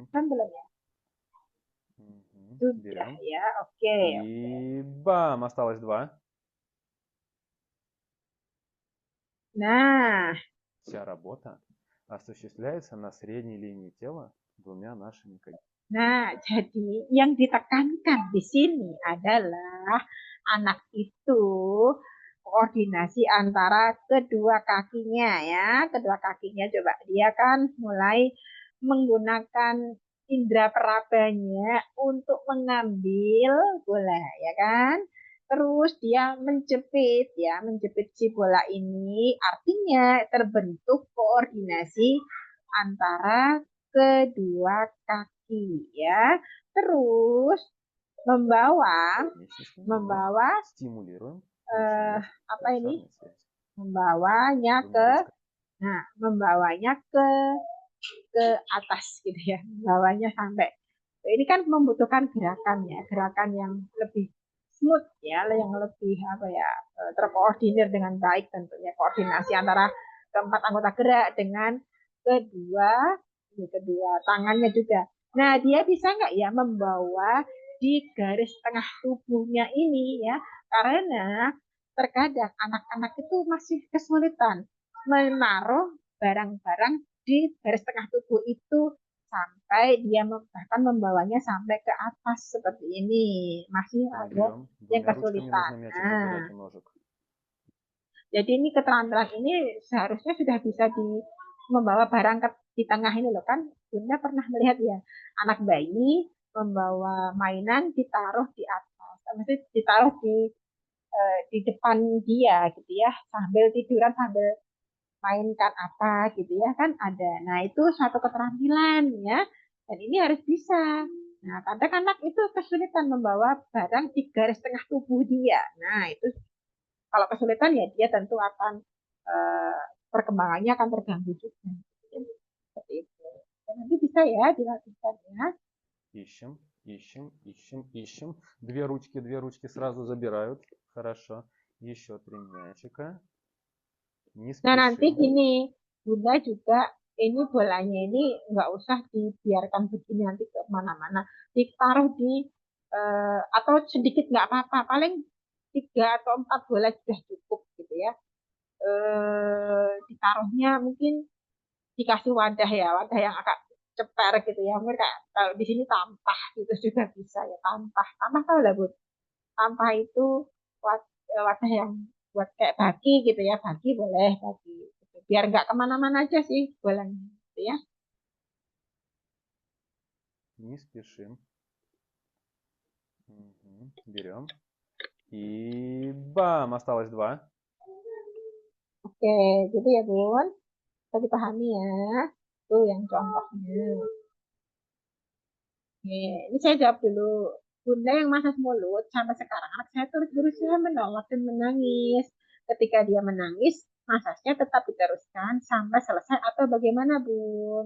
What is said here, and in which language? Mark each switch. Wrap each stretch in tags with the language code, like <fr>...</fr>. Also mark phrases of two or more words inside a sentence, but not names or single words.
<id>Kelihatan belum ya? Sudah</id> <ru>Берем.</ru> <id>ya, oke.</id> <ru>И бам! Осталось два.</ru> <id>Nah,</id> <ru>Вся работа осуществляется на средней линии тела двумя нашими коленями.</ru> <id>nah, jadi yang ditekankan di sini adalah anak itu koordinasi antara kedua kakinya ya. Kedua kakinya coba dia kan mulai menggunakan indera perabanya untuk mengambil bola ya kan. Terus dia menjepit ya, menjepit si bola ini artinya terbentuk koordinasi antara kedua kaki ya. Terus membawa</id> <ru>Вместе с ним мы</ru> <id>membawa</id> <ru>стимулируем eh, мышцы</ru> <id>apa ini</id> <ru>плацентарной связи</ru> <id>membawanya</id> <ru>двумя</ru> <id>ke</id> <ru>ручками.</ru> <id>membawanya ke atas gitu ya, membawanya sampai ini kan membutuhkan gerakan yang lebih smooth ya, yang lebih apa ya, terkoordinir dengan baik tentunya, koordinasi antara keempat anggota gerak dengan kedua kedua tangannya juga. Nah, dia bisa nggak ya membawa di garis tengah tubuhnya ini ya, karena terkadang anak-anak itu masih kesulitan menaruh barang-barang di garis tengah tubuh itu sampai dia bahkan membawanya sampai ke atas seperti ini. Masih ada</id> <ru>Берем</ru> <id>yang</id> <ru>двумя ручками,</ru> <id>kesulitan.</id> <ru>нужно мячик</ru> <id>Nah,</id> <ru>подбирать у ножек.</ru> <id>jadi ini keterampilan ini seharusnya sudah bisa membawa barang di tengah ini loh kan. Bunda pernah melihat ya anak bayi membawa mainan ditaruh di atas, maksudnya ditaruh di depan dia gitu ya, sambil tiduran sambil mainkan apa gitu ya kan ada. Nah itu suatu keterampilan ya, dan ini harus bisa. Nah kadang anak itu kesulitan membawa barang di garis tengah tubuh dia. Nah itu kalau kesulitan ya dia tentu akan eh, perkembangannya akan terganggu juga. Seperti itu. Dan nanti bisa ya dilakukan ya.</id> <ru>Ищем, ищем, ищем, ищем. Две ручки сразу забирают. Хорошо. Еще 3 мячика. Не</ru> <id>Nah nanti</id> <ru>спешим.</ru> <id>gini, Bunda juga ini bolanya ini nggak usah dibiarkan begini nanti ke mana-mana. Ditaruh di atau sedikit nggak apa-apa. Paling 3 atau 4 bola sudah cukup gitu ya. Ditaruhnya mungkin dikasih wadah ya, wadah yang agak ceper gitu ya. Mungkin kayak kalau di sini tampah gitu juga bisa ya, tampah. Tampah tahu lah Bu. Tampah itu wadah yang buat kayak bagi gitu ya, bagi boleh bagi gitu. Biar nggak kemana-mana aja sih bolanya gitu ya.</id> <ru>Не спешим. Мгм. Берем. И бам! Осталось 2.</ru> <id>Oke, gitu ya Bun. Bisa dipahami ya. Tuh yang contohnya. Oke, ini saya jawab dulu. Bunda yang masas mulut sampai sekarang anak saya terus berusaha menolak dan menangis. Ketika dia menangis, masasnya tetap diteruskan sampai selesai atau bagaimana Bun?</id>